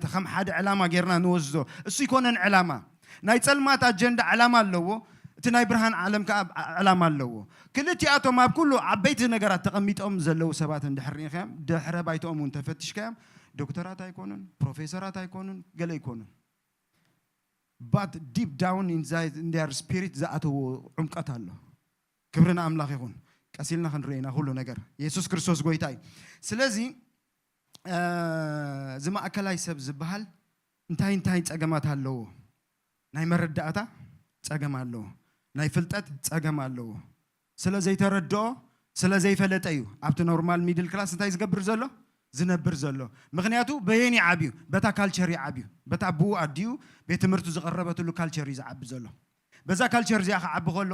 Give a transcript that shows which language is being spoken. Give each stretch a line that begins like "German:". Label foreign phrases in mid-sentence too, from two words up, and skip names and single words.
Tigrinya: ከም ሓደ ዕላማ ጌርና ንወስዶ እሱ ይኮነን ዕላማ ናይ ጸልማት ኣጀንዳ ዕላማ ኣለዎ እቲ ናይ ብርሃን ዓለም ከዓ ዕላማ ኣለዎ ክልቲኣቶም ኣብ ኩሉ ዓበይቲ ነገራት ተቐሚጦም ዘለው ሰባት እንድሕር ሪኢኻዮም ድሕረ ባይቶኦም እውን ተፈቲሽካዮም ዶክተራት ኣይኮኑን ፕሮፌሰራት ኣይኮኑን ገለ ይኮኑን
English: but deep down inside in their spirit
Tigrinya: ዘኣተዎ ዑምቀት ኣሎ ክብርና ኣምላኽ ይኹን ቀሲልና ክንርኢና ሁሉ ነገር ኢየሱስ ክርስቶስ ጎይታ እዩ ስለዚ ዝማእከላይ ሰብ ዝበሃል እንታይ ፀገማት ኣለዎ ናይ መረዳእታ ፀገም ኣለዎ ናይ ፍልጠት ፀገም ኣለዎ ስለ ዘይተረድኦ ስለ ዘይፈለጠ እዩ ኣብቲ
English: normal middle class
Tigrinya: እንታይ ዝገብር ዘሎ ዝነብር ዘሎ ምክንያቱ በየኒ ዓብዩ በታ ካልቸር ይዓብዩ በታ ቡኡ ኣድዩ ቤት ትምህርቱ ዝቐረበትሉ ካልቸር ይዝዓቢ ዘሎ በዛ ካልቸር እዚኣ ክዓቢ ከሎ